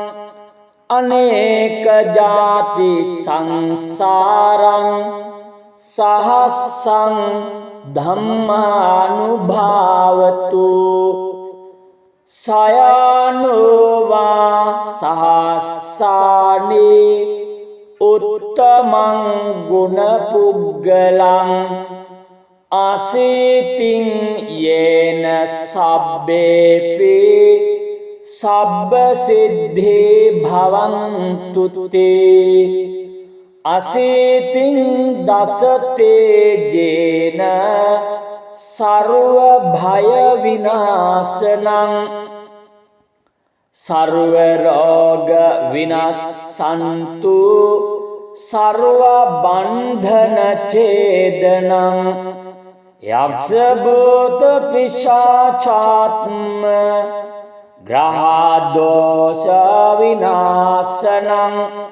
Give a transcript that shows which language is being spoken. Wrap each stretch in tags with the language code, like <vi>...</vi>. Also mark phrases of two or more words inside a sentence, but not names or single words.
<pi>අනේක ජාති සංසාරං සහස්සං ධම්මානුභාවතු සයනෝවා සහස්සානේ උත්තමං ගුණ පුග්ගලං අසීතින් යේන සබ්බේපි සබ්බ සිද්ධේ භවන්තු තේ අසීතින් දසතේ ජේන සර්ව භය විනාශනං සර්ව රෝග විනාශන්තු සර්ව බන්ධන ඡේදනං යක්ෂ භූත පිශාචාත්ම ග්‍රහ දෝෂ විනාශනං</pi>